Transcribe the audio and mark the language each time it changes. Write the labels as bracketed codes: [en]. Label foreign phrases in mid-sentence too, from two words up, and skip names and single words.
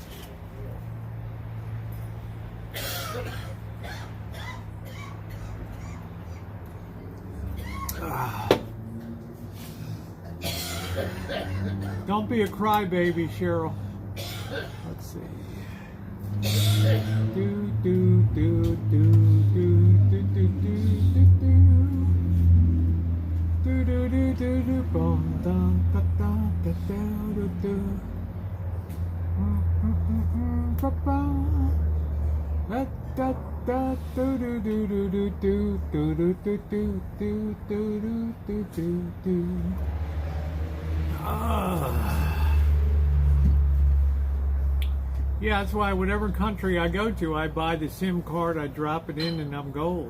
[en] Don't be a crybaby, Cheryl. Let's see. Do do do do do do do do do do do do do boom dum da da da da do do ba ba da da do do do do do do do do do do do do do do do. Yeah, that's why whatever country I go to, I buy the SIM card, I drop it in, and I'm gold.